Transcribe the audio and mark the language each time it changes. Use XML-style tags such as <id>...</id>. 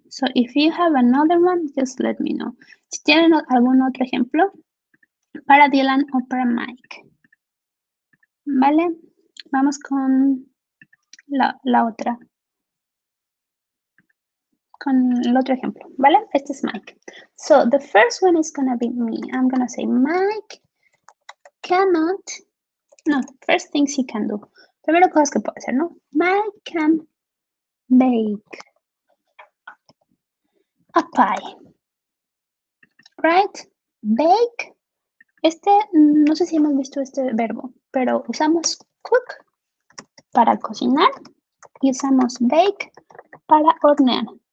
<en>So if you have another one, just let me know.</en> <es>Si tienen algún otro ejemplo para Dylan o para Mike. ¿Vale? Vamos con la otra. Con el otro ejemplo, ¿vale? Este es Mike.</es> <en>So the first one is gonna be me. I'm gonna say Mike cannot. No, first things he can do.</en> <es>Primero cosas que puede hacer, ¿no?</es> <en>Mike can bake a pie. Right? Bake.</en> <es>No sé si hemos visto este verbo, pero usamos cook para cocinar y usamos bake para hornear.</es>